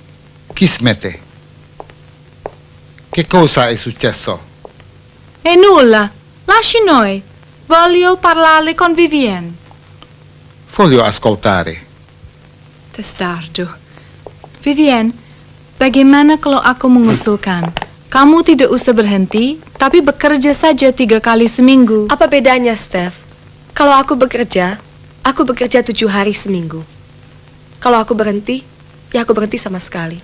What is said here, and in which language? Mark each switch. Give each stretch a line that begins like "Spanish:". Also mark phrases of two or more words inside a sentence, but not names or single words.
Italian: Chi smette? Che cosa è successo? E nulla, lasci noi. Voglio parlare con Vivienne. Voglio ascoltare. Testardo.
Indonesian: Vivienne, bagaimana kalau aku mengusulkan? Kamu tidak usah berhenti, tapi bekerja saja 3 kali seminggu. Apa bedanya, Steph? Kalau aku bekerja 7 hari seminggu. Kalau aku berhenti, ya aku berhenti sama sekali.